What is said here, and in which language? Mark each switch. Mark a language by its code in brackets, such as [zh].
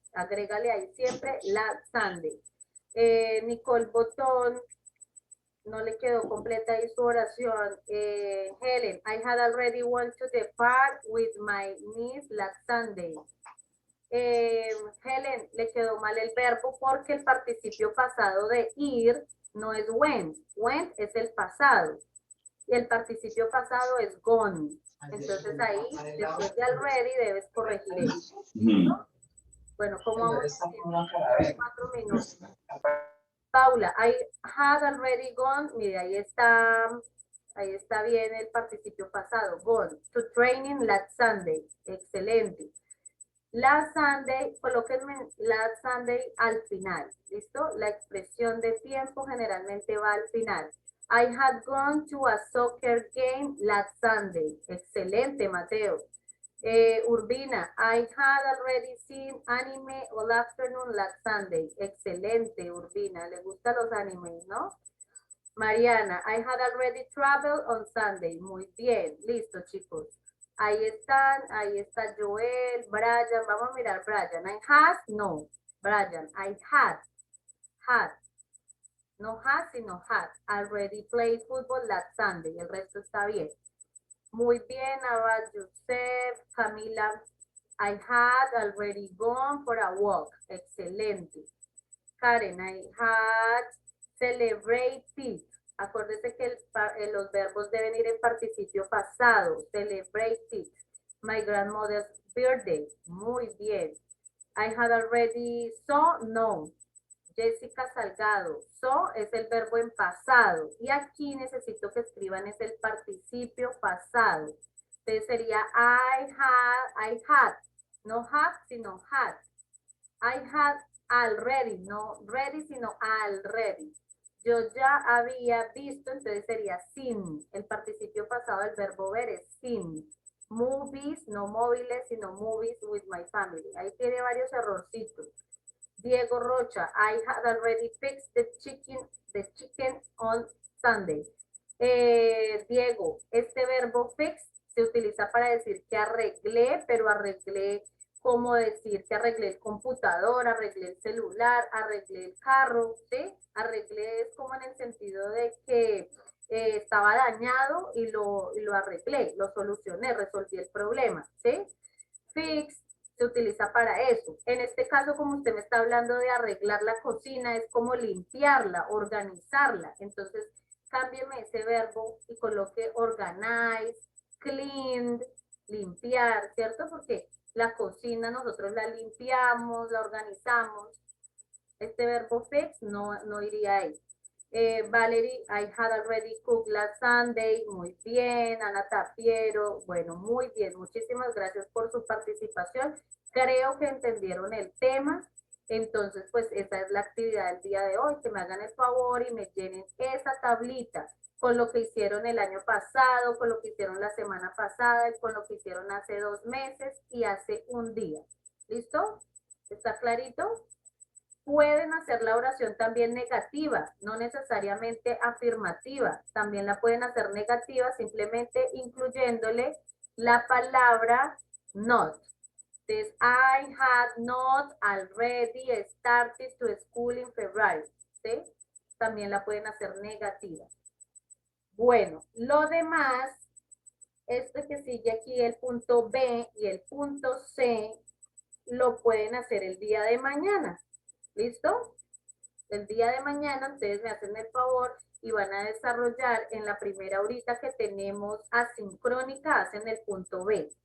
[es] Agrégale ahí siempre last Sunday. Nicole Botón, no le quedó completa ahí su oración. [en] Helen, I had already went to the park with my niece last Sunday. [es] Helen, le quedó mal el verbo porque el participio pasado de ir no es went. Went es el pasado. Y el participio pasado es gone. Entonces ahí, después de already, debes corregir eso. Bueno, ¿cómo vamos? 4 minutos. [en] Paula, I had already gone. [es] Mire, ahí está bien el participio pasado. [en] Gone to training last Sunday. [es] Excelente. Last Sunday, colóquenme last Sunday al final. ¿Listo? La expresión de tiempo generalmente va al final. [en] I had gone to a soccer game last Sunday. Excelente, Mateo. Urbina, I had already seen anime all afternoon last Sunday. [es] Excelente, Urbina. Le gustan los animes, ¿no? Mariana, I had already traveled on Sunday. Muy bien, listo, chicos. Ahí está Joel, Brian. Vamos a mirar Brian. [en] I had, no. Brian, I had. [es] No has, sino had. [en] Already played football last Sunday. El resto está bien. Muy bien, Abad Joseph, Camila. I had already gone for a walk. Excelente. Karen, I had celebrated. [es] Acuérdese que los verbos deben ir en participio pasado. [en] Celebrated. My grandmother's birthday. Muy bien. I had already saw, no. [es] Jessica Salgado. So es el verbo en pasado. Y aquí necesito que escriban es el participio pasado. Entonces sería I had. No have, sino had. [en] I had already, no ready, sino already. [es] Yo ya había visto, entonces sería seen. El participio pasado del verbo ver es seen. Movies, [en] no móviles, sino [es] movies with my family. Ahí tiene varios errorcitos. [en] Diego Rocha, I had already fixed the chicken on Sunday. [es] Diego, este verbo fix se utiliza para decir que arreglé, pero arreglé como decir que arreglé el computador, arreglé el celular, arreglé el carro, ¿sí? Arreglé es como en el sentido de que estaba dañado y lo arreglé, lo solucioné, resolví el problema, ¿sí? Fix se utiliza para eso. En este caso, como usted me está hablando de arreglar la cocina, es como limpiarla, organizarla. Entonces, cámbieme ese verbo y coloque organize, cleaned, limpiar, ¿cierto? Porque la cocina nosotros la limpiamos, la organizamos. Este verbo fix no iría ahí. [en] Valerie, I had already cooked last Sunday. [es] Muy bien. Ana Tapiero, bueno, muy bien. Muchísimas gracias por su participación. Creo que entendieron el tema. Entonces, pues esa es la actividad del día de hoy. Que me hagan el favor y me llenen esa tablita con lo que hicieron el año pasado, con lo que hicieron la semana pasada, con lo que hicieron hace 2 meses y hace un día. ¿Listo? ¿Está clarito? Pueden hacer la oración también negativa, no necesariamente afirmativa. También la pueden hacer negativa simplemente incluyéndole la palabra not. [en] Entonces, I had not already started to school in February. [es] ¿Sí? También la pueden hacer negativa. Bueno, lo demás, este que sigue aquí, el punto B y el punto C, lo pueden hacer el día de mañana. ¿Listo? El día de mañana ustedes me hacen el favor y van a desarrollar en la primera horita que tenemos asincrónica, hacen el punto B.